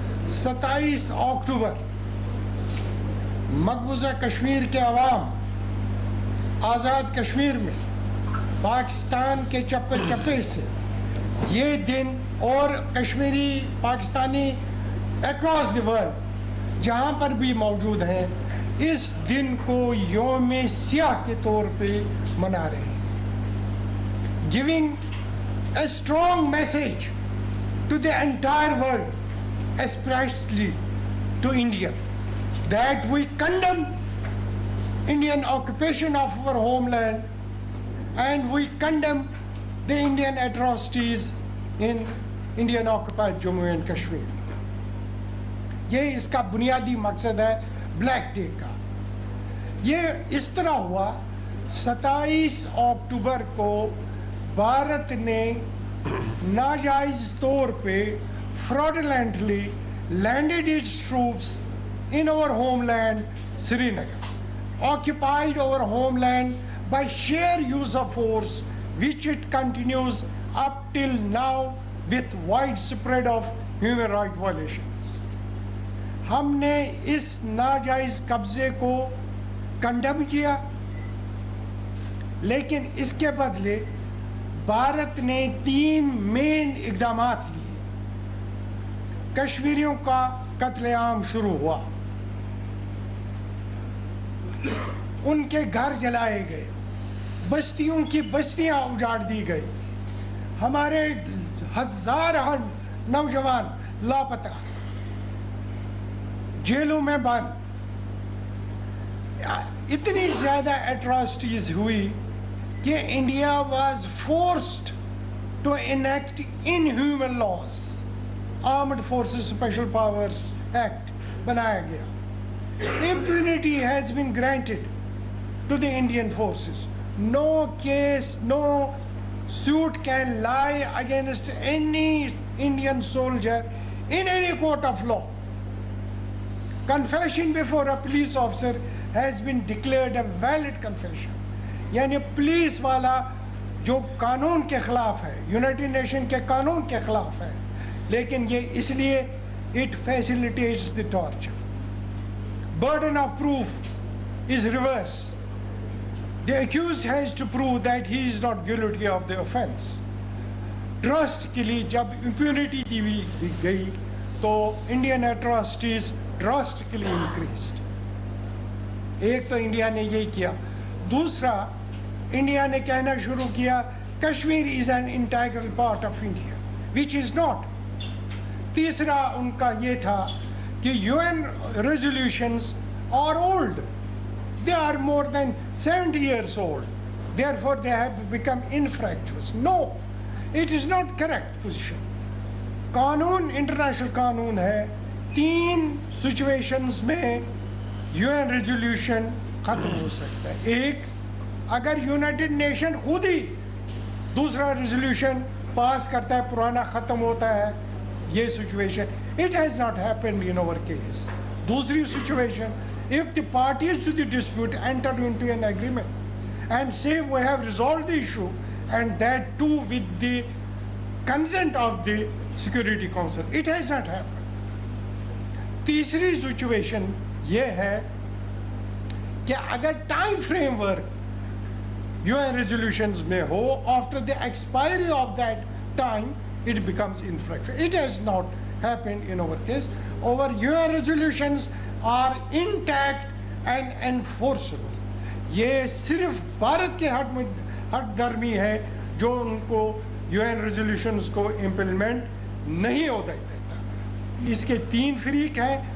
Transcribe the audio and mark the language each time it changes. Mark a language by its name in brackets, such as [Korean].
[Urdu] 27 اکتوبر مقبوضہ کشمیر کے عوام آزاد کشمیر میں پاکستان کے چپے چپے سے یہ دن, اور Kashmiri Pakistani [English] across the world [Urdu] جہاں پر بھی موجود ہیں, اس دن کو یوم سیاہ کے طور پہ منا رہے ہیں. [English] Giving a strong message to the entire world, especially to India, that we condemn Indian occupation of our homeland and we condemn the Indian atrocities in Indian occupied Jammu and Kashmir. [Urdu] یہ اس کا بنیادی مقصد ہے black day کا. یہ اس طرح ہوا 27 اکتوبر کو بھارت نے ناجائز طور پہ [English] fraudulently landed its troops in our homeland, Srinagar, occupied our homeland by sheer use of force, which it continues up till now with widespread of human rights violations. [Urdu] ہم نے اس ناجائز قبضے کو کنڈم کیا, لیکن اس کے بدلے بھارت نے 3 مین اقدامات لیے. کشمیریوں کا قتل عام شروع ہوا, ان کے گھر جلائے گئے, بستیوں کی بستیاں اجاڑ دی گئی, ہمارے ہزاروں نوجوان لاپتہ, جیلوں میں بند. اتنی زیادہ ایٹراسٹیز ہوئی کہ [English] India was forced to enact inhuman laws. [Urdu] Armed forces special powers act بنایا گیا. [English] Impunity has been granted to the Indian forces. No case, no suit can lie against any Indian soldier in any court of law. Confession before a police officer has been declared a valid confession. [Urdu] یعنی police والا جو قانون کے خلاف ہے, United nation کے قانون کے خلاف ہے, لیکن یہ اس لیے [English] it facilitates the torture. Burden of proof is reversed. The accused has to prove that he is not guilty of the offense. [Urdu] Trust کے لیے جب impunity دی گئی تو [English] Indian atrocities drastically increased. [Urdu] ایک تو انڈیا نے یہی کیا. دوسرا, انڈیا نے کہنا شروع کیا [English] Kashmir is an integral part of India, which is not. [Urdu] تیسرا ان کا یہ تھا کہ [English] UN resolutions are old. They are more than 70 years old. Therefore, they have become infractuous. No, it is not correct position. [Urdu] قانون انٹرنیشنل قانون ہے, 3 situations میں UN resolution ختم ہو سکتا ہے. ایک, اگر یونائٹڈ نیشن خود ہی دوسرا ریزولوشن پاس کرتا ہے, پرانا ختم ہوتا ہے, یہ situation. [English] It has not happened in our case. [Urdu] دوسری situation, [English] if the parties to the dispute enter into an agreement and say we have resolved the issue, and that too with the consent of the Security Council. It has not happened. [Urdu] تیسری situation یہ ہے کہ اگر time frame work UN resolutions میں ہو, [English] after the expiry of that time it becomes infraction. It has not happened in our case. Our UN resolutions are intact and enforceable. [Urdu] یہ صرف بھارت کے ہٹ درمی ہے جو ان کو UN resolutions کو implement نہیں ہوتا دیتا. اس کے 3 فریق ہیں,